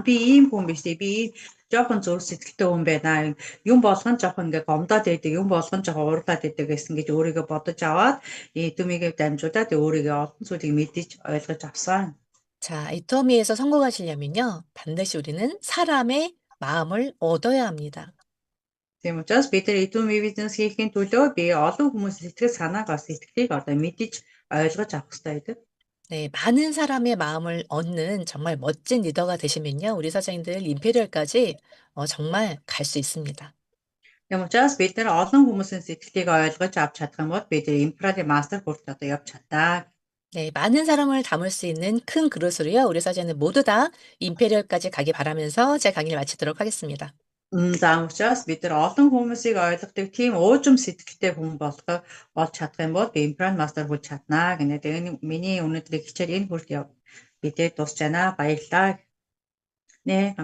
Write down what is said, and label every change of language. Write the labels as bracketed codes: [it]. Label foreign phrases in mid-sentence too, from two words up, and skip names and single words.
[mn] Би ийм хүн биш дээ. Би жоохон зөв сэтгэлтэй хүн байна. Юм болгон жоохон ингээ гомдоод байдаг. Юм болгон жоохон уурлаад байдаг гэсэн гэж өөрийгөө бодож аваад эдүмигээ дамжуулаад өөрийгөө олон зүйлийг мэдэж ойлгож авсан. [ko] 자, 애터미에서 성공하시려면요, 반드시 우리는 사람의 마음을 얻어야 합니다. [mn] Тийм учраас бид нар эдүми бизнес хийхин төлөө би олон хүмүүсийн сэтгэл санаагаас сэтгэлийг одоо мэдэж ойлгож авах хэрэгтэй байдаг. [ko] 네, 많은 사람의 마음을 얻는 정말 멋진 리더가 되시면요, 우리 사장님들 임페리얼까지 정말 갈 수 있습니다. [mn] Тийм учраас бид нар олон хүмүүсийн сэтгэлийг ойлгож авч чадах юм бол бид импрали мастер хүртэл одоо явж чадаа. [ko] 네, 많은 사람을 담을 수 있는 큰 그릇으로요, 우리 사장님 모두 다 임페리얼까지 가기 바라면서 제 강의를 마치도록 하겠습니다. [mn] За учраас бид нар олон хүмүүсийг ойлгодог тийм уужим сэтгэлтэй хүн болж чадах юм бол би импран мастер болж чаднаа гэнэ. Тэгээ миний өнөөдрийн хичээл энэ хүртэл бидээ дуусч байна. Баярлалаа. Нэ